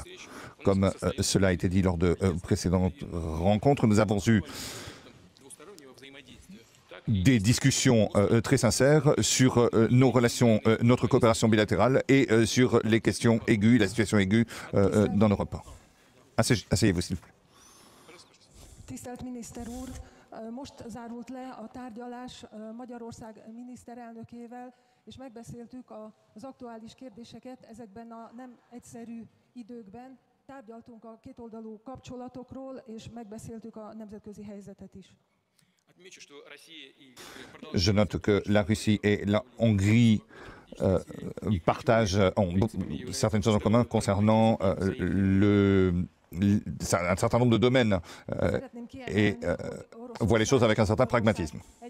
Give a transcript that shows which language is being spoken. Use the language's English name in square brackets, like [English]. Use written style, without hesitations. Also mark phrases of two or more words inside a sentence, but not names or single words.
[French] Comme cela a été dit lors de précédentes rencontres, nous avons eu des discussions très sincères sur nos relations, notre coopération bilatérale et sur les questions aiguës, la situation aiguë dans l'Europe. Asseyez-vous, s'il vous plaît. [Hungarian] Tisztelt miniszter úr, most zárult le a tárgyalás Magyarország miniszterelnökével, és megbeszéltük az aktuális kérdéseket ezekben a nem egyszerű időkben. Tárgyaltunk a kétoldalú kapcsolatokról, és megbeszéltük a nemzetközi helyzetet is. [French] Je note que la Russie et la Hongrie partagent certaines choses en commun concernant un certain nombre de domaines et voient les choses avec un certain pragmatisme.